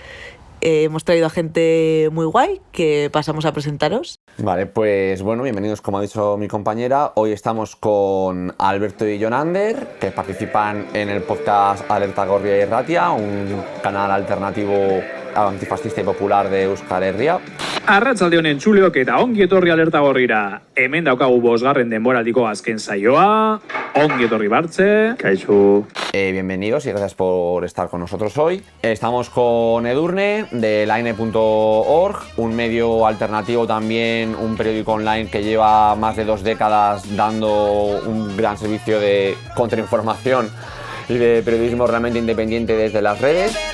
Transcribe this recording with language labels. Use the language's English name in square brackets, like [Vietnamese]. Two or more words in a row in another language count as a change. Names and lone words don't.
[Spanish] Hemos traído a gente muy guay que pasamos a presentaros. Vale, pues bueno, bienvenidos como ha dicho mi compañera. Hoy estamos con Alberto y Jonander, que participan en el podcast Alerta Gorria y Ratia, un canal alternativo antifascista y popular de Euskal Herria. [Basque] Arratsalde honen txuleok eta ongi etorri Alerta Gorrira. Hemen daukagu 5. denboraldiko azken saioa. Ongi etorri Bartze. Kaixo. [Spanish] Bienvenidos y gracias por estar con nosotros hoy. Estamos con Edurne de laine.org, un medio alternativo también, un periódico online que lleva más de 2 décadas dando un gran servicio de contrainformación y de periodismo realmente independiente desde las redes.